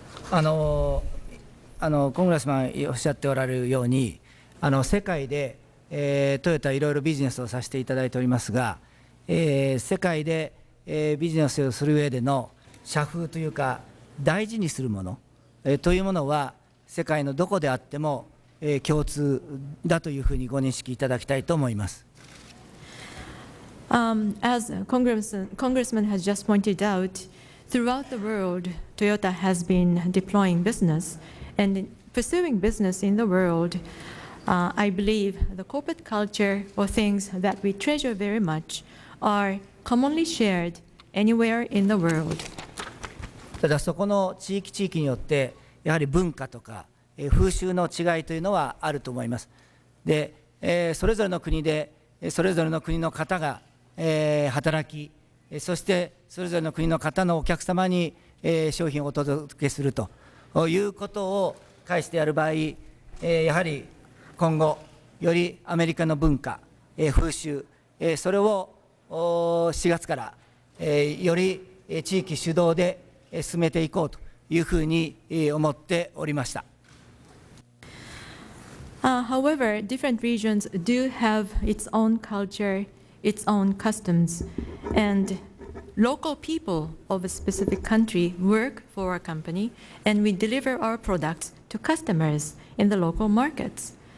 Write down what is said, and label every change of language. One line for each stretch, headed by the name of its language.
Japanese: コングレスマンおっしゃっておられるように、世界で、トヨタいろいろビジネスをさせていただいておりますが、世界で、ビジネスをする上での社風というか大事にするもの、というものは世界のどこであっても、共通だというふうにご認識いただきたいと思います。
English: As Congressman has just pointed out, throughout the world, Toyota has been deploying business and pursuing business in the world. I believe the corporate culture or things that we treasure very much are commonly shared anywhere in the world.
Japanese: ただそこの地域によってやはり文化とか風習の違いというのはあると思います。で、それぞれの国でそれぞれの国の方が働き、そしてそれぞれの国の方のお客様に商品をお届けするということを介してやる場合、やはり今後よりアメリカの文化、風習、それを4月からより地域主導で進めていこうというふうに思っておりました。
English: However, different regions do have its own culture, its own customs, and local people of a specific country work for a company, and we deliver our products to customers in the local markets.